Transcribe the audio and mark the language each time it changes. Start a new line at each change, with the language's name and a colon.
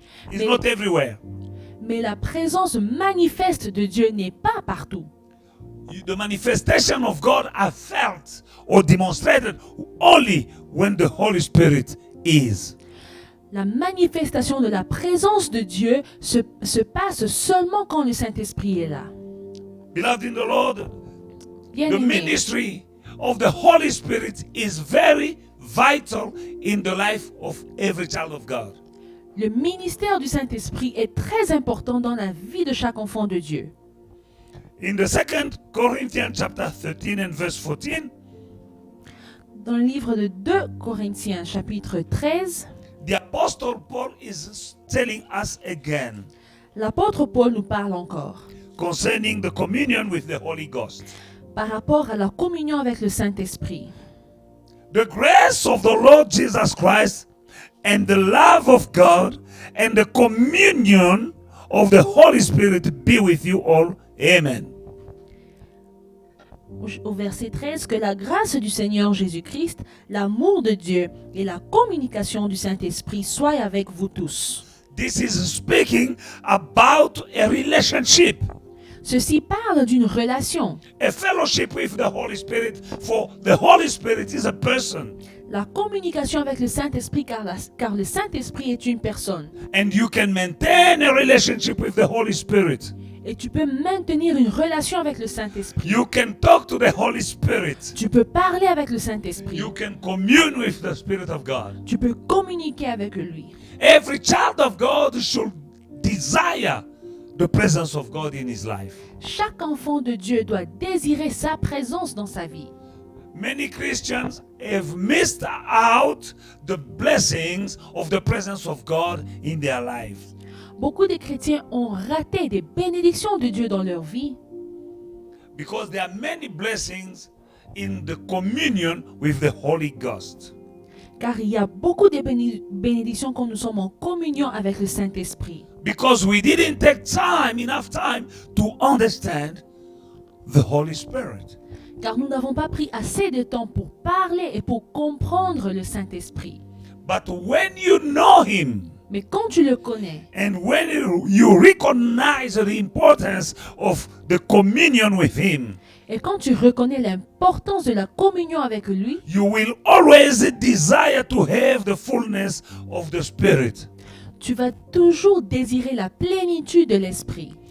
English: It's not everywhere.
French: Mais la présence manifeste de Dieu n'est pas partout.
English: The manifestation of God are felt or demonstrated only when the Holy Spirit is.
French: La manifestation de la présence de Dieu se passe seulement quand le Saint-Esprit est là.
English: Beloved in the Lord, the
French: Bien-aimés,
English: ministry of the Holy Spirit is very vital in the life of every child of God.
French: le ministère du Saint-Esprit est très important dans la vie de chaque enfant de Dieu.
English: In the 2 Corinthians chapter 13 and verse 14,
French: Dans le livre de 2 Corinthiens, chapitre 13,
English: the Apostle Paul is telling us again
French: l'apôtre Paul nous parle encore
English: concerning the communion with the Holy Ghost.
French: par rapport à la communion avec le Saint-Esprit.
English: The grace of the Lord Jesus Christ and the love of God and the communion of the Holy Spirit be with you all. Amen.
French: Au verset 13, que la grâce du Seigneur Jésus-Christ, l'amour de Dieu et la communication du Saint-Esprit soient avec vous tous.
English: This is speaking about a relationship.
French: Ceci parle d'une relation.
English: A fellowship with the Holy Spirit, for the Holy Spirit is a person.
French: La communication avec le Saint-Esprit, car le Saint-Esprit est une personne.
English: And you can maintain a relationship with the Holy Spirit.
French: Et tu peux maintenir une relation avec le Saint-Esprit.
English: You can talk to the Holy Spirit.
French: Tu peux parler avec le Saint-Esprit.
English: You can commune with the Spirit of God.
French: Tu peux communiquer avec lui.
English: Every child of God should desire the presence of God in his life.
French: Chaque enfant de Dieu doit désirer sa présence dans sa vie.
English: Many Christians have missed out the blessings of the presence of God in their lives.
French: Beaucoup de chrétiens ont raté des bénédictions de Dieu dans leur vie
English: Because there are many blessings in the communion with the Holy Ghost.
French: car il y a beaucoup de bénédictions quand nous sommes en communion avec le Saint-Esprit.
English: Because we didn't take enough time to understand the Holy Spirit.
French: Car nous n'avons pas pris assez de temps pour parler et pour comprendre le Saint-Esprit.
English: But when you know Him,
French: Mais quand tu le connais,
English: and when you recognize the importance of the communion with Him,
French: et quand tu reconnais l'importance de la communion avec lui,
English: you will always desire to have the fullness of the Spirit.
French: tu vas toujours désirer la plénitude de l'Esprit.